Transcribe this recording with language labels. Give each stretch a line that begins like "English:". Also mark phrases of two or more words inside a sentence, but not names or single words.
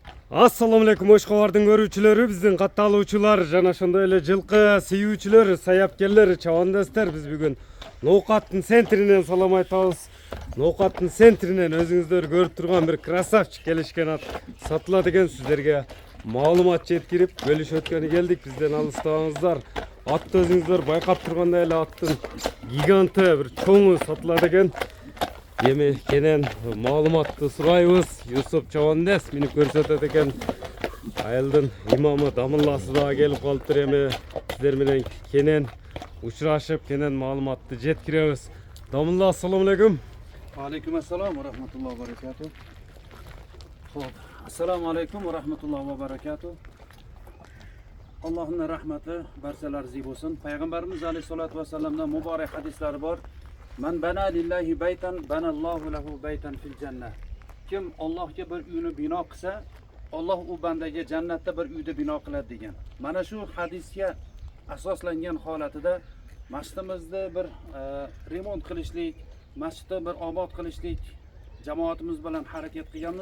Arabic: السلام عليكم
Kyrgyz: Oshqovarning görүүчүлөрү, биздин катталуучулар жана ошондой эле жылкы сүйүүчүлөр, саябкерлер, чабандастар, биз бүгүн Ноокаттын центринен салам айтабыз. Ноокаттын центринен өзүңүздөр көрүп турган бир красавчик келишкен ат сатылат экен. Сиздерге маалымат жеткирип, бөлүшүп өткөнү келдик. Бизден алыстабаңыздар. Атты өзүңүздөр байкап тургандай эле аттын гиганты бир чоңу сатылат экен. Эми кенен маалыматты сурайбыз. Юсуп Чабандес минип көрсөтөт экен. Айылдын имамы Дамылласы да келип калыптыр. Эми сиздер менен кенен учурашып, кенен маалыматты жеткиребиз. Дамылла,
Arabic: السلام عليكم. عليكم السلام ورحمة الله وبركاته. Xo'p, السلام عليكم ورحمة الله وبركاته.
Uzbek: Allohning rahmati barchalaringizga bo'lsin. Payg'ambarimiz
Arabic: عليه الصلاة والسلام
Uzbek: muborak hadislari bor.
Arabic: من بنى لله بيتا بنى الله له بيتا في الجنة.
Uzbek: Kim Allohga bir uyni bino qilsa, Alloh u bandaga jannatda bir uyni bino qiladi degan. Mana shu hadisga asoslangan holatida masjidimizni bir remont qilishlik, masjidni bir obod qilishlik jamoatimiz bilan harakat qilganmiz.